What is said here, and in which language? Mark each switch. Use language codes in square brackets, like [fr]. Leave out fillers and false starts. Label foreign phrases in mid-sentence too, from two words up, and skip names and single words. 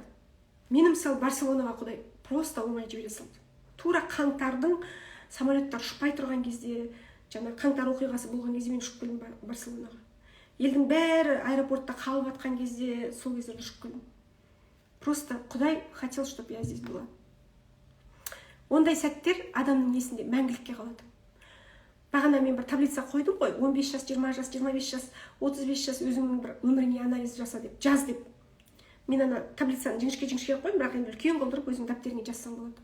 [kk] Мені мысалы Барселонаға Құдай просто оңай жібере салды. Тура қаңтардың самолеттар ұшпай тұрған кезде, жаңа қаңтар оқиғасы болған кезде мен ұшып келдім Барселонаға. Елдің бәрі аэропортта қалып атқан кезде, сол кездерде ұшып келдім. [ru] Просто Құдай хотел, чтобы я здесь была. [kk] Ондай сәттер адамның есінде мәңгілікке қалады. Бағана мен бір таблица қойдым ғой, 15 жас, 20 жас, 25 жас, 35 жас өзіңнің бір өміріңе анализ жаса деп, жаз деп. Мен ана таблицаны жіңішке қойдым, бірақ енді үлкен қылдырып өзің дәптеріңе жазсаң болады.